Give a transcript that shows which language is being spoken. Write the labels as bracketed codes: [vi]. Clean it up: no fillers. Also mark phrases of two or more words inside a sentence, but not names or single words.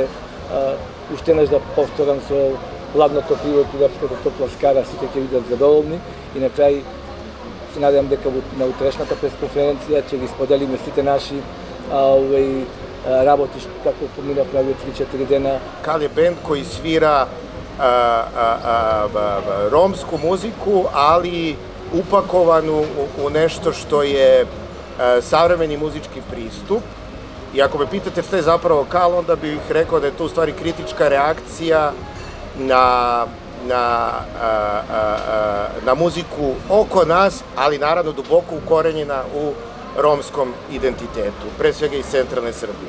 [mk] Уште еднаш да повторам со ладното пиво и лепската топла скара, сите ќе бидат задоволни и на крај се надевам дека на утрешната пресконференција ќе ги споделиме сите наши работи како поминавме овие 3-4 дена. [sr] Kal je bend koji svira romsku muziku, ali upakovanu u nešto što je savremeni muzički pristup. I ako me pitate šta je zapravo Kal, onda bih rekao da je to u stvari kritička reakcija na muziku oko nas, ali naravno duboko ukorenjena u romskom identitetu, pre svega iz centralne Srbije.